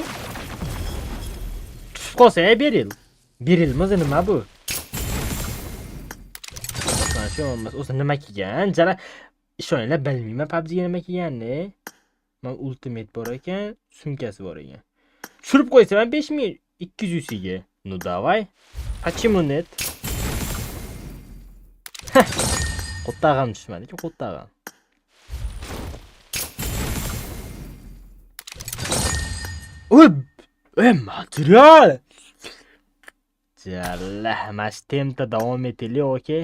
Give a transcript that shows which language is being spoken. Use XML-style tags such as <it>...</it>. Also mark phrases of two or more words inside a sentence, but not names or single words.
<uz>Tushib qolsa beril. Berilmi o'zi nima bu? Mana shu emas. O'zi nima kiygan? Jala ishoninglar, bilmayman PUBG ga nima kiyganini. Men ultimate bor ekan, sumkasi bor ekan. Tushirib qo'ysa men 5200 ga.</uz> <ru>Ну давай. Почему нет?</ru> <uz>Qo'ttag'am tushmadi-ku, qo'ttag'am. Material. Jallah, mas temda davom etaylik, okey?</uz>